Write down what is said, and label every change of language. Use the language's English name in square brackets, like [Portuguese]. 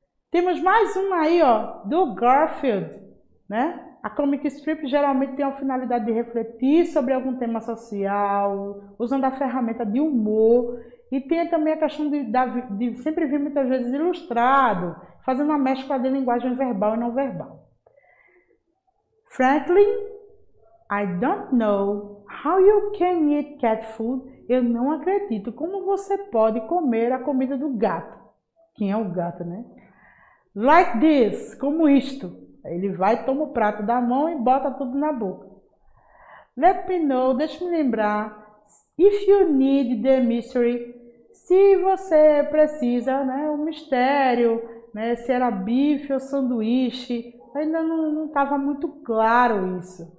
[Portuguese] Temos mais um aí, ó, do Garfield, né? A comic strip geralmente tem a finalidade de refletir sobre algum tema social, usando a ferramenta de humor, e tem também a questão de sempre vir muitas vezes ilustrado, fazendo uma mescla de linguagem verbal e não verbal. [English] Franklin, I don't know how you can eat cat food. [Portuguese] Eu não acredito como você pode comer a comida do gato. Quem é o gato, né? [English] Like this, [Portuguese] como isto. Ele vai, toma o prato da mão e bota tudo na boca. [English] Let me know, [Portuguese] deixa me lembrar. [English] If you need the mystery, [Portuguese] se você precisa, né, o mistério, né, se era bife ou sanduíche, ainda não estava muito claro isso.